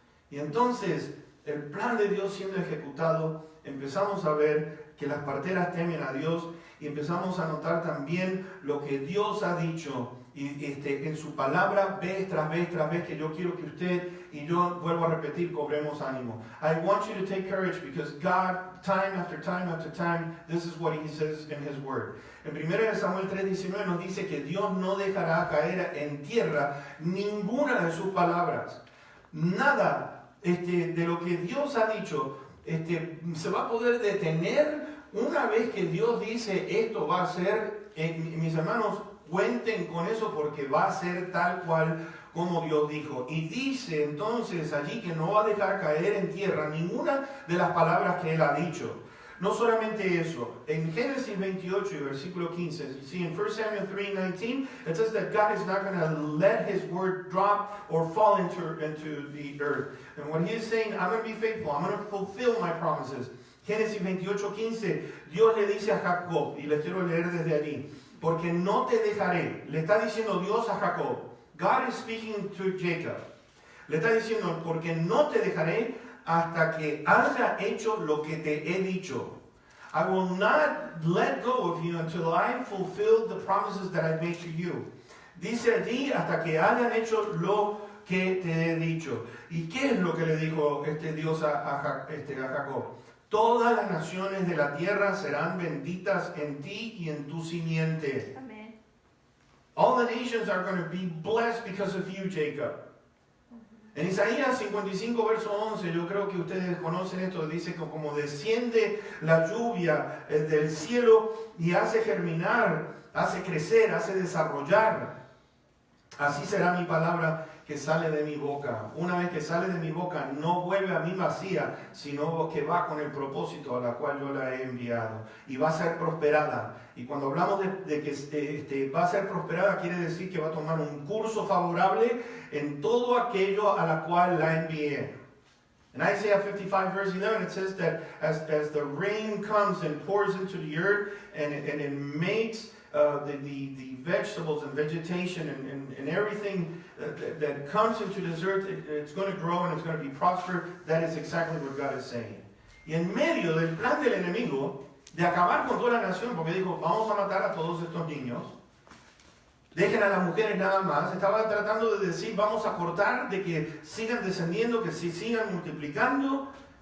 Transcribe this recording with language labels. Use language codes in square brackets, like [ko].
[es] Y entonces, el plan de Dios siendo ejecutado, empezamos a ver que las parteras temen a Dios y empezamos a notar también lo que Dios ha dicho y en su palabra vez tras vez, que yo quiero que usted y yo, vuelvo a repetir, cobremos ánimo. [en] I want you to take courage because God, time after time after time, this is what He says in His Word. [es] En 1 Samuel 3:19 nos dice que Dios no dejará caer en tierra ninguna de sus palabras. Nada de lo que Dios ha dicho se va a poder detener una vez que Dios dice esto va a ser. Mis hermanos, cuenten con eso porque va a ser tal cual como Dios dijo. Y dice entonces allí que no va a dejar caer en tierra ninguna de las palabras que Él ha dicho. No solamente eso, en Génesis 28 y versículo 15, [en] you see in 1 Samuel 3:19, it says that God is not going to let His word drop or fall into the earth. And what He is saying, I'm going to be faithful, I'm going to fulfill my promises. [es] Génesis 28:15, Dios le dice a Jacob, y les quiero leer desde allí, porque no te dejaré, le está diciendo Dios a Jacob, [en] God is speaking to Jacob, [es] le está diciendo, porque no te dejaré hasta que haya hecho lo que te he dicho. [en] I will not let go of you until I fulfill the promises that I made to you. [es] Dice allí, hasta que hayan hecho lo que te he dicho. ¿Y qué es lo que le dijo Dios a Jacob? Todas las naciones de la tierra serán benditas en ti y en tu simiente. Amen. [en] All the nations are going to be blessed because of you, Jacob. [es] En Isaías 55, verso 11, yo creo que ustedes conocen esto, dice que como desciende la lluvia del cielo y hace germinar, hace crecer, hace desarrollar, así será mi palabra que sale de mi boca. Una vez que sale de mi boca, no vuelve a mí vacía, sino que va con el propósito a la cual yo la he enviado. Y va a ser prosperada. Y cuando hablamos de que va a ser prosperada, quiere decir que va a tomar un curso favorable en todo aquello a la cual la envié. [en] In Isaiah 55 verse 11 it says that as the rain comes and pours into the earth and it makes the vegetables and vegetation and everything that comes into this earth, it's going to grow and it's going to be prosperous. That is exactly what God is saying. [es] Y en medio del plan del enemigo de acabar con toda la nación, porque dijo, vamos a matar a todos estos niños, dejen a las mujeres nada más, estaba tratando de decir, vamos a cortar, de que sigan descendiendo, que se sigan multiplicando.